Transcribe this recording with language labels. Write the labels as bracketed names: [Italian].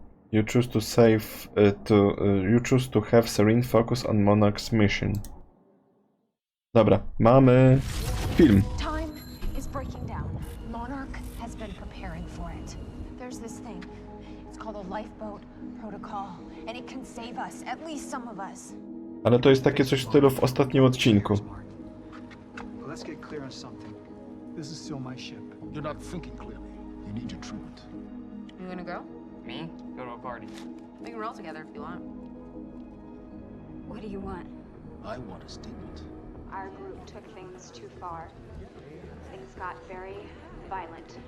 [English] You choose to save, you choose to have serene focus on Monarch's mission. [Polish] Dobra, mamy film. [English] Time is breaking down. Monarch has been preparing for it. There's this thing. It's called a lifeboat protocol, and it can save us, at least some of us. [Polish] Ale to jest takie coś w stylu w ostatnim odcinku. [English] Let's get clear on something. This is still my ship. You're not thinking clearly. You need your treatment. You gonna go? Me? Go to a party. We can roll together if you want. What do you want? I want a statement. Our group took things too far. Things got very violent.